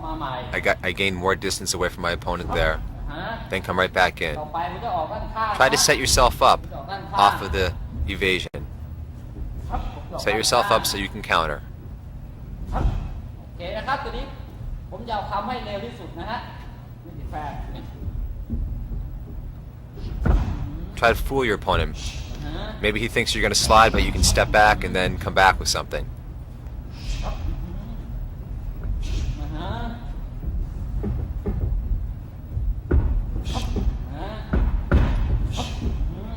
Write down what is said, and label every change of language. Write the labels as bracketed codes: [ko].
[en] I gained more distance away from my opponent there. Then come right back in. Try to set yourself up off of the evasion. Set yourself up so you can counter. [th] เคนะครับตัวนี้ผมจะทำให้เร็วที่สุดนะฮะไม่ติดแฟน [en] Try to fool your opponent. Maybe he thinks you're going to slide, but you can step back and then come back with something.